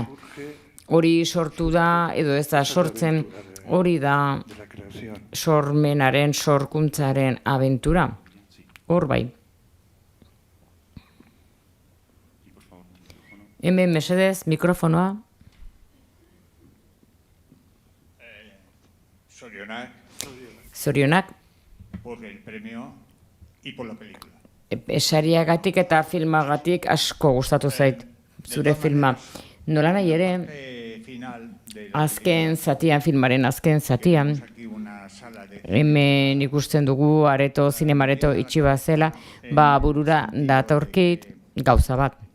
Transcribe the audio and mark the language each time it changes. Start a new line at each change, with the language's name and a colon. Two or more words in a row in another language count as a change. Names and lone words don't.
Basque: Hori sortu da, edo ez da sortzen, hori da sormenaren, sorkuntzaren abentura. Hor bai. Hemen mesedez, mikrofonoa. Zorionak.
Spanish: Por el premio y por la película.
Basque: Esariagatik eta filmagatik asko gustatu zait zure filma. Nola nahi ere, azken zatian, filmaren azken zatian, hemen ikusten dugu areto, zinemareto itxi bat zela, burura datorkit gauza bat.